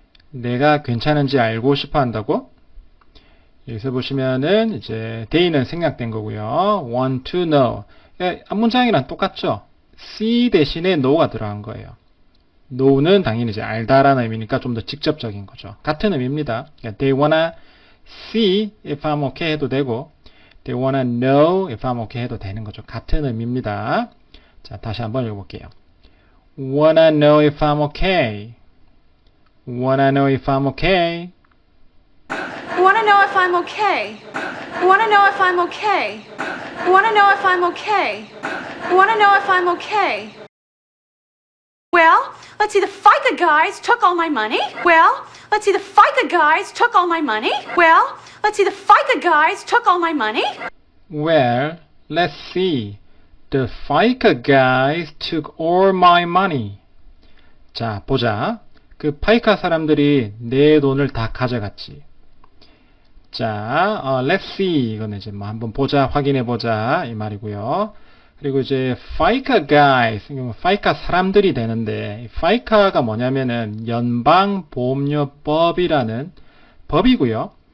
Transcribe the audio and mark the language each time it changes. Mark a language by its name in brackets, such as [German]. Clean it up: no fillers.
[Korean] 내가 괜찮은지 알고 싶어 한다고? 여기서 보시면은 이제 they는 생략된 거고요. [English] want to know. [Korean] 앞문장이랑 똑같죠? see 대신에 know가 들어간 거예요. know는 당연히 이제 알다라는 의미니까 좀 더 직접적인 거죠. 같은 의미입니다. 그러니까 [English] they wanna see if I'm okay [Korean] 해도 되고 [English] they wanna know if I'm okay [Korean] 해도 되는 거죠. 같은 의미입니다. 자, 다시 한번 읽어볼게요. [English] Wanna know if I'm okay. Wanna know if I'm okay. Want to know if I'm okay. Want to know if I'm okay. Want to know if I'm okay. Want to know if I'm okay. Well, let's see, the FICA guys took all my money. Well, let's see, the FICA guys took all my money. Well, let's see, the FICA guys took all my money. Well, let's see. The FICA guys took all my money. [Korean] 자, 보자. 그 파이카 사람들이 내 돈을 다 가져갔지. [English] 자, let's see. [Korean] 이거는 이제 뭐 한번 보자, 확인해 보자 이 말이고요. 그리고 이제 FICA guys, FICA 사람들이 되는데, FICA가 뭐냐면은 연방보험료법이라는 법이고요.